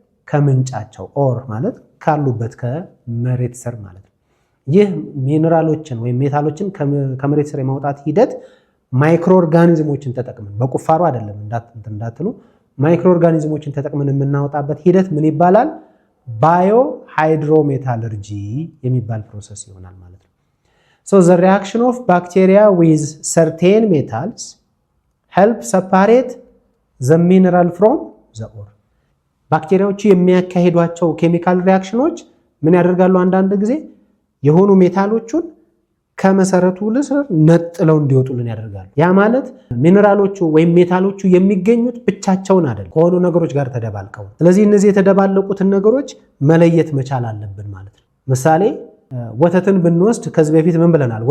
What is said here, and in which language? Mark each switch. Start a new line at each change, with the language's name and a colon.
Amharic: ከምንጫቸው ኦር ማለት ካሉበት ከመሬት ስር ማለት ነው። ይህ ሚነራሎችን ወይም ሜታሎችን ከመሬት ስር የማውጣት ሂደት ማይክሮ ኦርጋኒዝሞችን ተጠቅመን በቁፋሮ አይደለም እንዳትሉ፣ ማይክሮ ኦርጋኒዝሞችን ተጠቅመን የምናወጣበት ሂደት ምን ይባላል? ባዮ ሃይድሮሜታለርጂ የሚባል ፕሮሰስ ይሆናል ማለት ነው።
English: So the reaction of bacteria with certain metals help separate the mineral from the ore.
Amharic: ባክቴሪያዎቹ የሚያካሂዷቸው ኬሚካል ሪያክሽኖች ምን ያደርጋሉ? አንዳንድ ጊዜ የሆኑ ሜታሎቹን ከመሰረቱ ስር ነጥለው እንዲወጡልን ያደርጋሉ። ያ ማለት ሚነራሎቹ ወይም ሜታሎቹ የሚገኙት ብቻቸውን አይደለም፣ ከሆኑ ነገሮች ጋር ተደባልቀው። ስለዚህ እነዚህ የተደባለቁትን ነገሮች መለየት መቻል አለብን ማለት ነው። ምሳሌ ወተትን ብንወስድ ከዚህ በፊት ምን ብለናል?